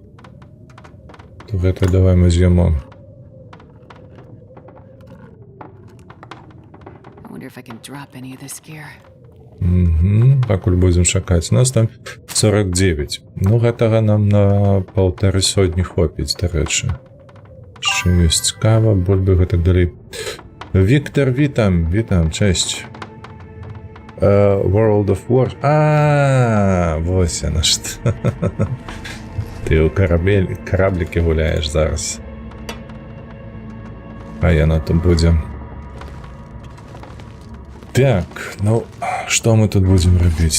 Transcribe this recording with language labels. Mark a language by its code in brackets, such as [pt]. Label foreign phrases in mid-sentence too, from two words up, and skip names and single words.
[be] То гэта давай мы з'емо. Пакуль будзем чакаць. У нас там 49. Ну, гэтага нам на 150 хопіць, дарэчы. Що ёсць кава, бульбы, гэтак далей. [pl] Віктор, witam, cześć. [be] World of War. Вось яна што. Ты ў караблікі гуляеш зараз. А яно тут будзе. Так, ну, што мы тут будзем рабіць?